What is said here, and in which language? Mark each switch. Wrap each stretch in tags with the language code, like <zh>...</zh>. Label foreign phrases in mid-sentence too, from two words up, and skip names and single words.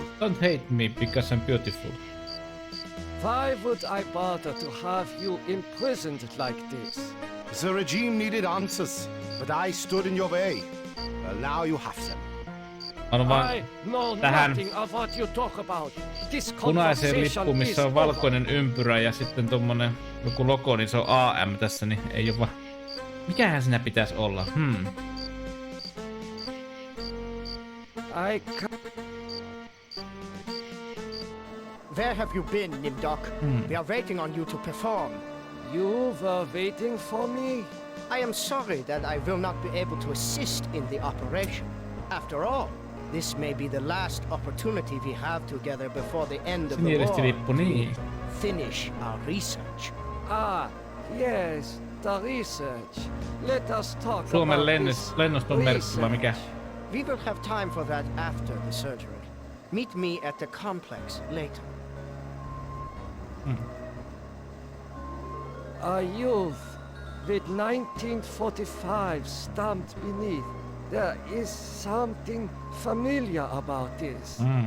<en>Don't hate me because I'm beautiful. Why would I bother to have you imprisoned like this? The regime needed answers, but I stood in your way. Well, now you have them. I know nothing of what you talk about. This</en> <fi>punaiseen lippuun, missä on valkoinen ympyrä ja sitten tommonen joku logo, niin se on AM tässä, niin ei oo vaan... Mikähän siinä pitäisi olla?</fi> <en>Where have you been, Nimdoc? We are waiting on you to perform. You were waiting for me? I am sorry that I will not be able to assist in the operation. After all, this may be the last opportunity we have together before the end of the war. Finish our research. Ah, yes, the research. Let us talk</en> <fi>Suomen</fi> <en>about this</en> <fi>lennoston merkki vai mikä?</fi> <en>We will have time for that after the surgery. Meet me at the complex later. A youth with 1945 stamped beneath. There is something familiar about this.</en>